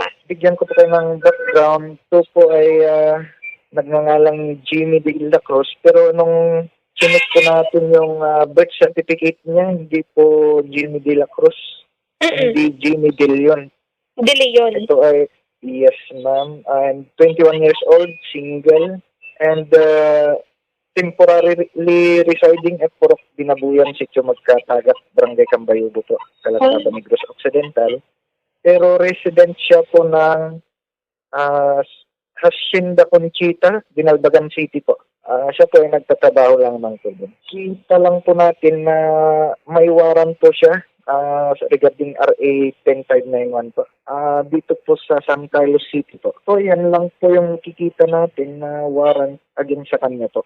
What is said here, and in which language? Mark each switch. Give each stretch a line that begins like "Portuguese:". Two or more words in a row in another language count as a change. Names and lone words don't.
Filipino: Bigyan ko po kayo ng background. Ito po ay nagngangalang Jimmy De La Cruz, pero nung sinit po natin yung birth certificate niya, hindi po Jimmy De La Cruz, hindi Jimmy De Leon. De Leon. Ito ay,
English: yes ma'am, I'm 21 years old, single, and temporarily residing at Purok Binabuyan, Sitio Magkatagak, Barangay Cambuyabo po, Calatrava, Negros Occidental.
Filipino: Pero resident siya po ng Hacienda Conchita, Binalbagan City po. Siya po ay nagtatrabaho lang ng tulong. Kita lang po natin na may warrant po siya regarding RA 10591 po. Dito po sa San Carlos City po. So yan lang po yung kikita natin na warrant against sa kanya po.